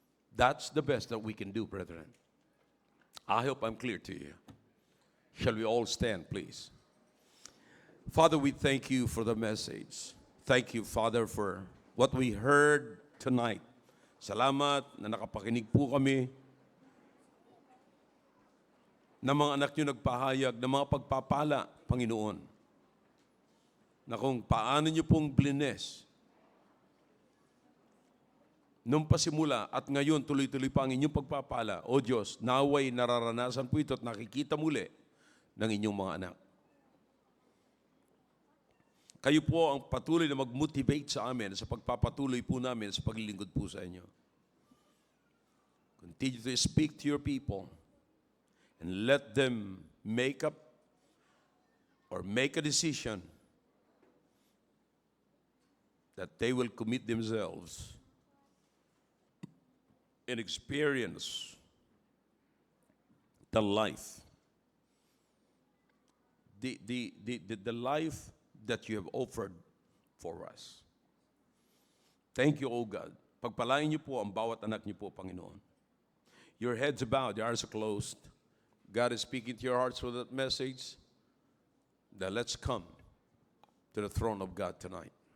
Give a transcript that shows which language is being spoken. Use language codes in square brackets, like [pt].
[en] That's the best that we can do, brethren. I hope I'm clear to you. Shall we all stand, please? Father, we thank you for the message. Thank you, Father, for what we heard tonight. [tl] Salamat na nakapakinig po kami na mga anak nyo nagpahayag ng mga pagpapala, Panginoon, na kung paano nyo pong blines nung pasimula at ngayon tuloy-tuloy pa ang inyong pagpapala. O Diyos, naway nararanasan po ito at nakikita muli ng inyong mga anak. Kayo po ang patuloy na mag-motivate sa amin sa pagpapatuloy po namin sa paglilingkod po sa inyo. [en] Continue to speak to your people and let them make up or make a decision that they will commit themselves and experience the life, the life that you have offered for us. Thank you, O God. [tl] Pagpalain niyo po ang bawat anak niyo po, Panginoon. [en] Your heads are bowed, your eyes are closed. God is speaking to your hearts through that message. That let's come to the throne of God tonight.